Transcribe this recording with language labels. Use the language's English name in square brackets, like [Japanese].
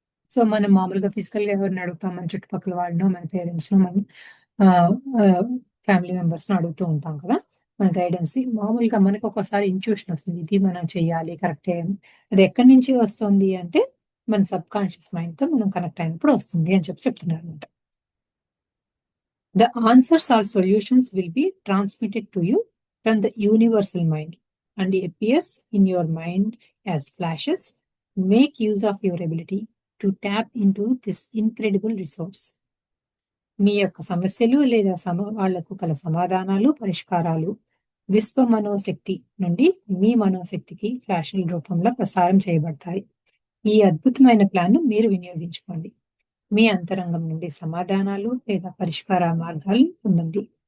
[Telugu] So, మనం మామూలుగా ఫిజికల్‌గా ఎవరిని అడుగుతాం? మన చుట్టుపక్కల వాళ్ళనో, మన పేరెంట్స్‌నో, మన ఆహ్, ఆహ్, ఫ్యామిలీ మెంబర్స్‌నో అడుగుతూ ఉంటాం కదా! మన గైడెన్స్ మామూలుగా మనకొకసారి ఇంట్యూషన్ వస్తుంది. ఇది మనం చెయ్యాలి కరెక్టే అని. అది ఎక్కడి నుంచి వస్తుంది అంటే, మన సబ్‌కాన్షియస్ మైండ్‌తో మనం కనెక్ట్ అయినప్పుడు వస్తుంది అని చెప్తున్నారనమాట. [English] The answers or solutions will be transmitted to you from the universal mind and appears in your mind as flashes. Make use of your ability to tap into this incredible resource. [Telugu] మీ యొక్క సమస్యలు లేదా వాళ్లకు కల సమాధానాలు, పరిష్కారాలు విశ్వ మనోశక్తి నుండి మీ మనోశక్తికి ఫ్లాషుల రూపంలో ప్రసారం చేయబడతాయి. ఈ అద్భుతమైన ప్లాన్‌ను మీరు వినియోగించుకోండి. మీ అంతరంగం నుండి సమాధానాలు లేదా పరిష్కార మార్గాలు పొందండి.